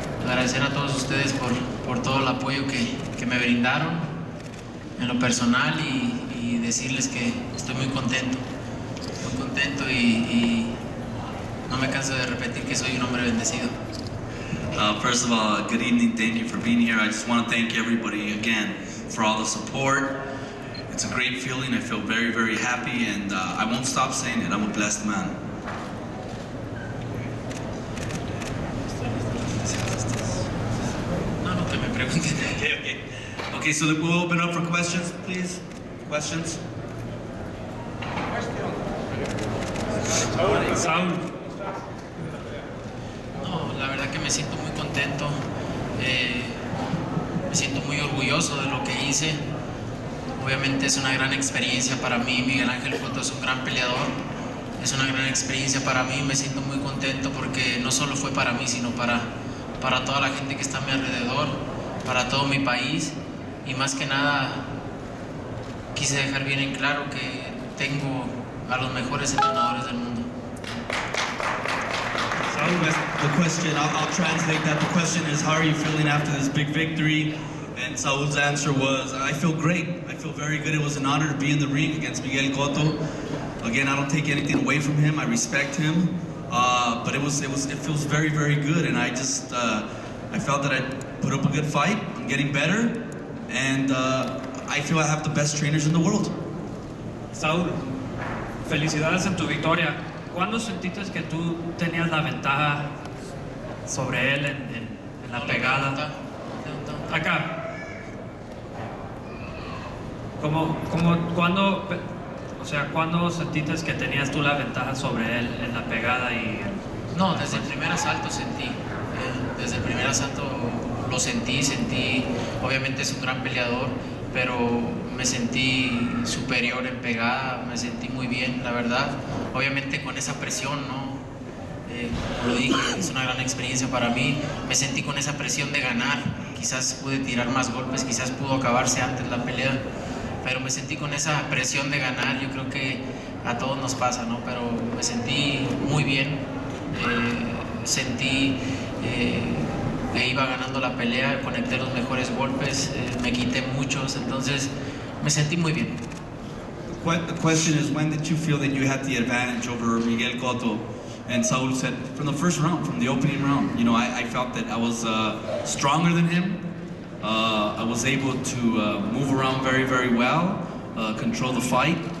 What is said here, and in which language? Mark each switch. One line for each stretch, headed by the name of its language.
Spanish: Agradecer a todos ustedes por todo el apoyo que me brindaron en lo personal y decirles que estoy muy contento y no me canso de repetir que soy un hombre bendecido.
English: First of all, good evening, thank you for being here. I just want to thank everybody again for all the support. It's a great feeling, I feel very, very happy, and I won't stop saying it, I'm a blessed man. Okay, so we'll open up for questions, please. Questions?
Spanish: No, la verdad que me siento muy contento, me siento muy orgulloso de lo que hice. Obviamente es una gran experiencia para mí. Miguel Cotto es un gran peleador, es una gran experiencia para mí. Me siento muy contento porque no solo fue para mí, sino para toda la gente que está a mi alrededor, para todo mi país, y más que nada quise dejar bien en claro que tengo a los mejores entrenadores del mundo.
English: The question, I'll translate that. The question is, how are you feeling after this big victory? And Saul's answer was, I feel great. I feel very good. It was an honor to be in the ring against Miguel Cotto. Again, I don't take anything away from him. I respect him. But it feels very, very good. And I just, I felt that I put up a good fight. I'm getting better. And I feel I have the best trainers in the world.
Spanish: Saúl, felicidades en tu victoria. ¿Cuándo sentiste que tú tenías la ventaja sobre él en la pegada? Acá. ¿Cuándo sentiste que tenías tú la ventaja sobre él en la pegada y...? No, desde el primer asalto sentí. Desde el primer asalto lo sentí. Obviamente es un gran peleador, pero me sentí superior en pegada, me sentí muy bien, la verdad. Obviamente con esa presión, ¿no? Como lo dije, es una gran experiencia para mí. Me sentí con esa presión de ganar. Quizás pude tirar más golpes, quizás pudo acabarse antes la pelea, pero me sentí con esa presión de ganar. Yo creo que a todos nos pasa, ¿no? Pero me sentí muy bien. Sentí que iba ganando la pelea, conecté los mejores golpes, me quité muchos, entonces me sentí muy bien.
English: The question is, when did you feel that you had the advantage over Miguel Cotto? And Saul said, from the first round, from the opening round. You know, I felt that I was stronger than him. I was able to move around very, very well, control the fight.